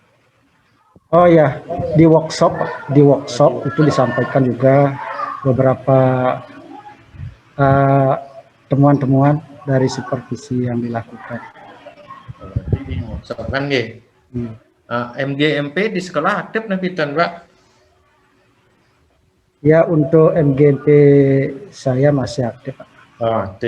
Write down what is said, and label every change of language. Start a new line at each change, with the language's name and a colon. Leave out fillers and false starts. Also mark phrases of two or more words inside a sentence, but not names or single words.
Indonesian: Oh ya, di workshop itu disampaikan juga beberapa temuan-temuan dari supervisi yang dilakukan. Di workshop kan nggih. MGMP di sekolah aktif
Balinese: napi tan,
Indonesian: Pak? Ya, untuk MGMP saya masih aktif, Pak. Aktif.